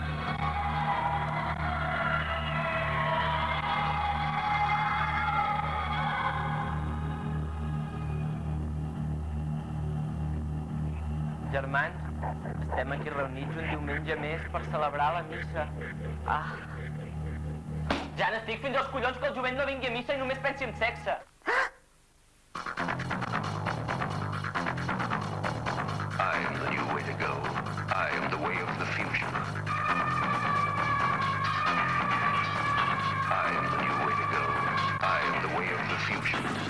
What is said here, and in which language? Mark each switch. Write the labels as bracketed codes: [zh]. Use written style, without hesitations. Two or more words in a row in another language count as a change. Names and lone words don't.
[ca] Germans, estem aquí reunits un diumenge més per celebrar la missa. Ja n'estic fins als collons que el jovent no vingui a missa i només pensi en sexe. [en] I am the new way to go. I am the way of the future. I am the new way to go. I am the way of the future.